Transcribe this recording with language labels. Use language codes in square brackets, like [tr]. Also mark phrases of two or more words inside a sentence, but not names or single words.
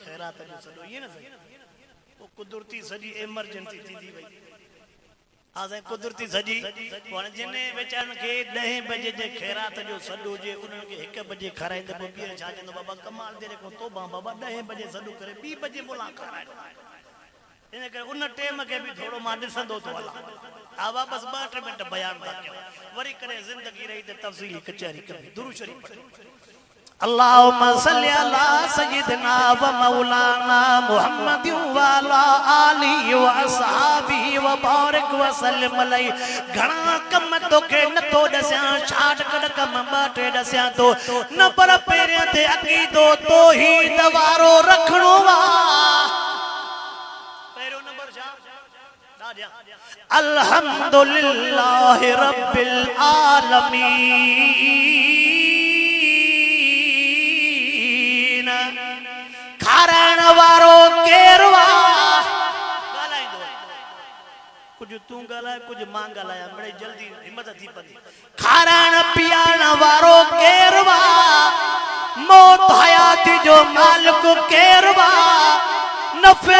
[sd] ख़ैरात जो सॾो इहे न सही पोइ कुदरती सॼी एमरजेंसी थींदी वई आज़ां कुदरती सॼी हाणे जिन वीचारनि खे 10 बजे जे ख़ैरात जो सॾो हुजे उन्हनि खे 1 बजे खाराईंदे पोइ ॿीहर छा चवंदो बाबा कमाल देर खां तोबा बाबा 10 बजे सॾो करे 2 बजे मोला खाराए इन करे उन टेम खे बि थोरो मां ॾिसंदो थो हलां आवा बस 2-3 मिंट बयान था कयूं वरी करे ज़िंदगी रही त तफ़सीली कचहरी कबी दुरूद शरीफ [ar] اللهم صل على سيدنا ومولانا محمد وعلى آله وأصحابه وبارك وسلم عليه [sd] घणा कम तोखे नथो ॾसियां छाट कढ कम 2-3 ॾसियां तो न पर पहिरियों ते अक़ीदो तौहीद वारो रखणो वा पहिरियों नंबर छा ॾाढा [ar] الحمد لله رب [sd] आलमीन खाराइण वारो केरु ॻाल्हाईंदो कुछ तूं ॻाल्हाए कुछ मां ॻाल्हायां मिड़ई जल्दी हिम्मत थी पई खाराइण पीआरण वारो केरु मौत हयाती जो मालिक केरु नफ़े